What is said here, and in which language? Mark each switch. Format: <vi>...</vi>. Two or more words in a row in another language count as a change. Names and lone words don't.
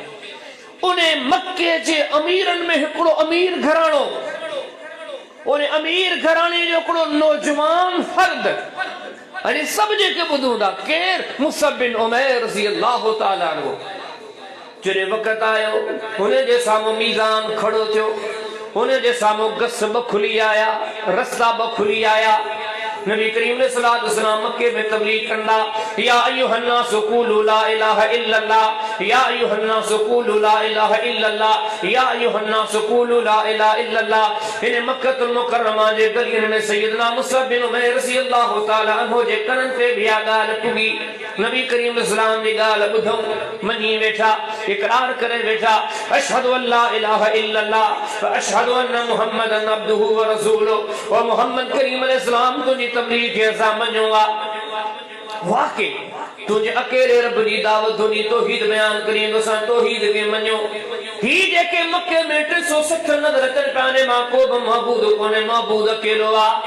<sd>उन मक्के जे अमीरनि में हिकिड़ो अमीर घराणो, उन अमीर घराणे जो हिकिड़ो नौजवान फर्द, अने सभु जेके ॿुधूं था केरु मुसअब बिन उमैर</sd> <ar>رضي الله تعالى عنه.</ar> <sd>जॾहिं वक़्तु आयो हुन जे साम्हूं मीज़ान खड़ो थियो, हुन जे साम्हूं गस ब खुली आया, रस्ता ब खुली आया।</sd> <ar>نبي كريم صلى الله عليه وسلم</ar> <sd>मक्के में तबलीग कंदा,</sd> <ar>يا أيها الناس قولوا لا إله إلا الله, يا أيها الناس قولوا لا إله إلا الله, يا أيها الناس قولوا لا إله إلا الله.</ar> <sd>इन मक्कतुल मुकर्रमा जे गलियुनि में सैयदना मुसअब बिन उमैर</sd> <ar>رضي الله تعالى عنه</ar> <sd>जे कननि ते भी ॻाल्हि पुगी। नबी करीम इस्लाम जी ॻाल्हि ॿुधऊं, मञी वेठा, इकरार करे वेठा,</sd> <ar>أشهد أن لا إله إلا الله و أشهد أن محمدا عبده و رسوله.</ar> <sd>ओ मोहम्मद करीम अलैहिस्सलाम तुंहिंजी तबलीग खे असां मञूं था। वाकई तुंहिंजे अकेले रब जी दावत तुंहिंजी तौहीद बयान करीं तो असां तौहीद खे मञूं। ही जेके मक्के में 360 नज़र अचनि पिया मां को बि महबूद कोन्हे, महबूद अकेलो आहे।</sd>